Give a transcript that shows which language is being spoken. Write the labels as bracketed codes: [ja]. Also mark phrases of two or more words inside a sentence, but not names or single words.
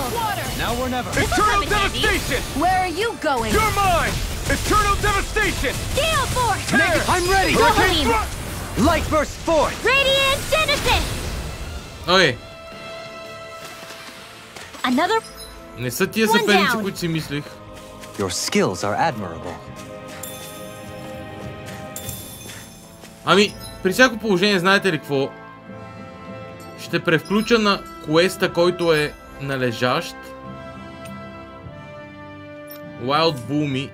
[en] of water! Now or never. Eternal come in handy. devastation! Where are you going? You're mine! Eternal devastation! Gale Force! Tear! I'm ready! Wolverine! Light burst forth! Radiant Genesis! [bg] Окей. [en] Another [bg] Не са тия [en] One [bg] съперници, [en] down. [bg] които си мислих. [en] Your skills are admirable. [bg] Ами, при всяко положение, знаете ли какво? Ще превключа на квеста, който е належащ. Wild Boomy.